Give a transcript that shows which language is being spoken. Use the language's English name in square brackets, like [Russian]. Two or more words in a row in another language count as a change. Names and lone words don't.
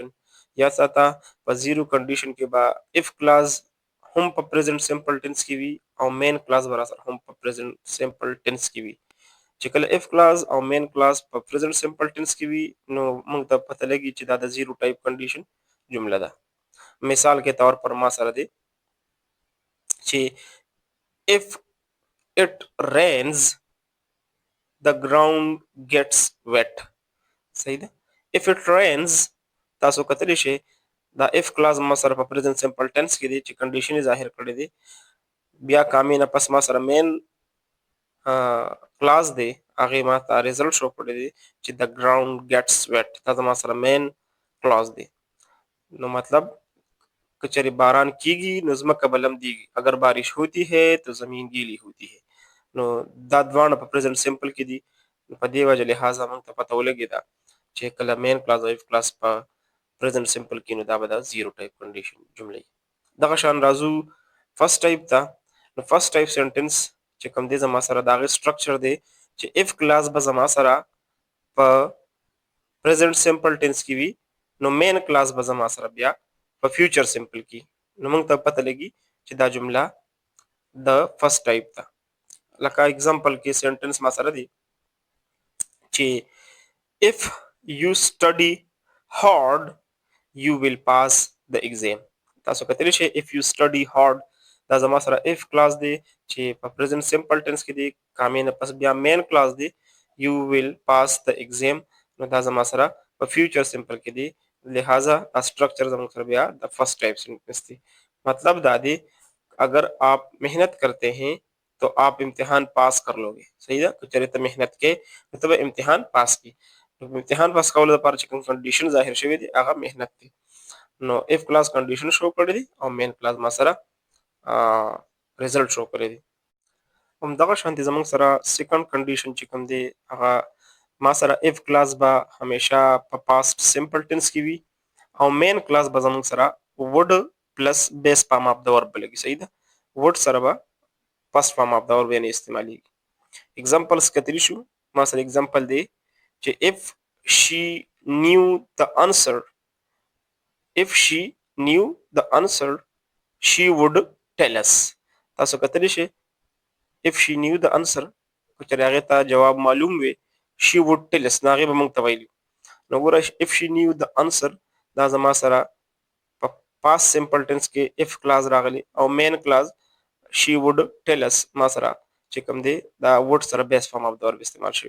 [Pashto] یا ساته په [English] zero condition [Pashto] کې به [English] if clause [Pashto] هم په [English] present simple tense [Pashto] کې وي او [English] main clause [Pashto] به راسره هم په [English] present simple tense [Pashto] کې وي. چې کله [English] if clause [Pashto] او [English] main clause [Pashto] په [English] present simple tense [Pashto] کې وي نو موږ ته پته لګي چې دا د [English] zero type condition [Pashto] جمله ده. [Urdu] مثال کے طور پر [Pashto] ما سره دی چې [English] if it rains the ground gets wet. [Pashto] صحیح ده. [English] if it rains [Pashto] تاسو کتلی شئ دا [English] if clause [Pashto] ما سره په [English] present simple tense [Pashto] کې دی چې کنډیشن یې ظاهر کړی دی. بیا کامې نه پس ما سره [English] main clause [Pashto] دی هغې ما ته ریزلټ شو کړی دی چې [English] the ground gets wet. [Pashto] دا زما سره [English] main clause [Pashto] دی. نو مطلب که چېرې باران کیږي نو ځمکه به لمدیږي، [Urdu] اگر بارش ہوتی ہے تو زمین گیلی ہوتی ہے. [Pashto] نو دا دواړه په [English] present simple [Pashto] کې دي. په دې وجه لحاظه موږ ته پته ولګېده چې کله [English] main clause [Pashto] او [English] if clause [Pashto] په [English] present simple [Pashto] کې نو دا به د [English] zero type condition [Pashto] جمله وي. دغه شان راځو [English] first type [Pashto] ته. نو [English] first type sentence [Pashto] چې کوم دی زما سره د هغې سټرکچر دی چې [English] if clause [Pashto] به زما سره په [English] present simple tense [Pashto] کې وي نو [English] main clause [Pashto] به زما سره بیا په [English] future simple [Pashto] کې. نو موږ ته پته لګي چې دا جمله د [English] first type [Pashto] ده. لکه اگزامپل کې سنټنس ما سره دی چې [English] if you study hard you will pass the exam. [Pashto] تاسو کتلی شئ [English] if you study hard [Pashto] دا زما سره [English] if clause [Pashto] دی چې په [English] present simple tense [Pashto] کې دی، کامې نه پس بیا [English] main clause [Pashto] دی [English] you will pass the exam. [Pashto] نو دا زما سره په [English] future simple [Pashto] کې دی، لہٰذا اسٹرکچر زموږ سره بیا د [English] first type sentence [Pashto] دی. مطلب دا دی [Urdu] اگر آپ محنت کرتے ہیں تو آپ امتحان پاس کر لو گے. [Pashto] صحیح ده. که چېرې ته محنت کې نو ته به امتحان پاس کړي. امتحان پاس کولو لپاره چې کوم کنډیشن ظاهر شوی دی هغه محنت دی. نو [English] if clause [Pashto] کنډیشن شو کړی دی او [English] main clause [Pashto] ما سره ریزلټ شو کړی دی. همدغه شانتې زموږ سره [English] second condition [Pashto] چې کوم دی هغه ما سره [English] if clause [Pashto] به همیشه په [English] past simple tense [Pashto] کې وي او [English] main clause [Pashto] به زموږ سره [English] would plus base form of the verb [Pashto] لګي. صحیح ده. وډ سره به [English] first form of the verb [Pashto] یعنې استعمالیږي. اگزامپلس کتلی شو. ما سره اگزامپل دی چې [English] if she knew the answer she would tell us. [Pashto] تاسو کتلی شئ [English] if she knew the answer [Pashto] که چېرې هغې ته جواب معلوم وي [English] she would tell us [Pashto] نو هغې به موږ ته ویلي. نو ګوره [English] if she knew the answer [Pashto] دا زما سره په [English] past simple tense [Pashto] کې [English] if clause [Pashto] راغلی او [English] main clause she would tell us [Pashto] ما سره چې کوم دی دا وډ سره [English] base form of the verb [Pashto] استعمال شوی.